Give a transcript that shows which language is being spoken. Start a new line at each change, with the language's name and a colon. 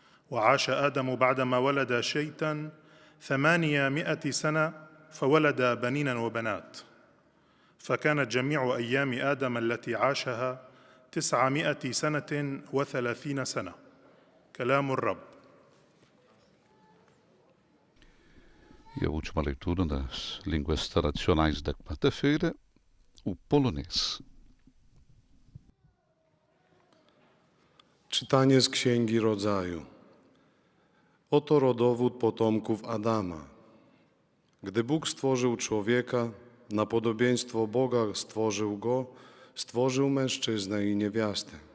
Arabic: وعاش آدم بعدما ولد شيتا 800 سنة، فولد بنينا وبنات. فكانت جميع أيام آدم التي عاشها 930 سنة. كلام الرب.
Portuguese: E a última leitura das línguas tradicionais da quarta-feira, o polonês.
Polish: Czytanie z Księgi Rodzaju. Oto rodowód potomków Adama. Gdy Bóg stworzył człowieka, na podobieństwo Boga stworzył go, stworzył mężczyznę i niewiastę.